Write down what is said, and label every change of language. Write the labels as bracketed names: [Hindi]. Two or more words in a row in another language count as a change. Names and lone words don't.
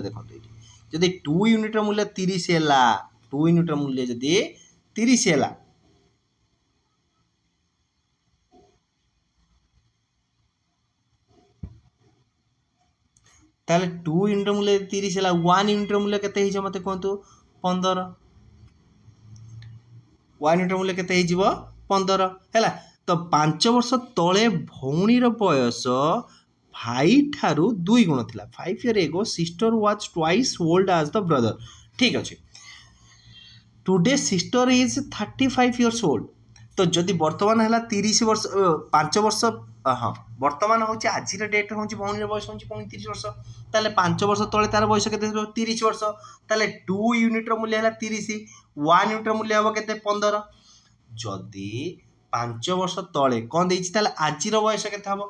[Odia] ଦେଖନ୍ତୁ ଏଇଠି ଯଦି 2 ୟୁନିଟ୍ର ମୂଲ୍ୟ 30 ହେଲା, 2 ୟୁନିଟ୍ର ମୂଲ୍ୟ ଯଦି 30 ହେଲା, ତାହେଲେ 2 ୟୁନିଟ୍ର ମୂଲ୍ୟ 30 ହେଲା, 1 ୟୁନିଟ୍ର ମୂଲ୍ୟ କେତେ ହେଇଯିବ ମୋତେ କୁହନ୍ତୁ? 15। 1 ୟୁନିଟ୍ର ମୂଲ୍ୟ କେତେ ହେଇଯିବ? 15 ହେଲା। ତ 5 ବର୍ଷ ତଳେ ଭଉଣୀର ବୟସ ଭାଇ ଠାରୁ 2 ଗୁଣ ଥିଲା। [English] 5 years ago sister was twice old as the brother। [Odia] ଠିକ୍ ଅଛି। [English] Today sister is 35 years old। [Odia] ତ ଯଦି ବର୍ତ୍ତମାନ ହେଲା 30 ବର୍ଷ, 5 ବର୍ଷ, ହଁ ବର୍ତ୍ତମାନ ହେଉଛି ଆଜିର ଡେଟ୍ ହେଉଛି ଭଉଣୀର ବୟସ ହେଉଛି 35 ବର୍ଷ, ତାହେଲେ 5 ବର୍ଷ ତଳେ ତାର ବୟସ କେତେ ଥିବ? 30 ବର୍ଷ। ତାହେଲେ 2 ୟୁନିଟ୍ର ମୂଲ୍ୟ ହେଲା 30, 1 ୟୁନିଟ୍ର ମୂଲ୍ୟ ହେବ କେତେ? 15। ଯଦି 5 ବର୍ଷ ତଳେ କ'ଣ ଦେଇଛି, ତାହେଲେ ଆଜିର ବୟସ କେତେ ହେବ?